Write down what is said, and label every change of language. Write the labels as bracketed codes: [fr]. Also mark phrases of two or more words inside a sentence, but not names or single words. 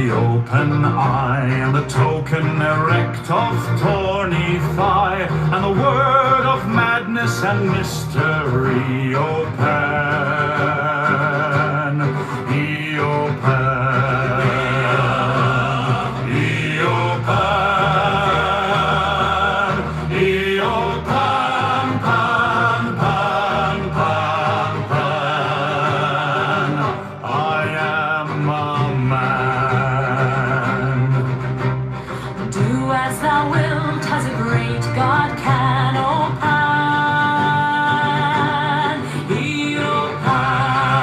[en] the open eye, and the token erect of tawny thigh, and the word of madness and mystery, O Pan, O Pan, O Pan, O Pan, Pan, Pan, Pan, Pan. I am a man. Do as thou wilt, as a great God can, O Pan, O Pan.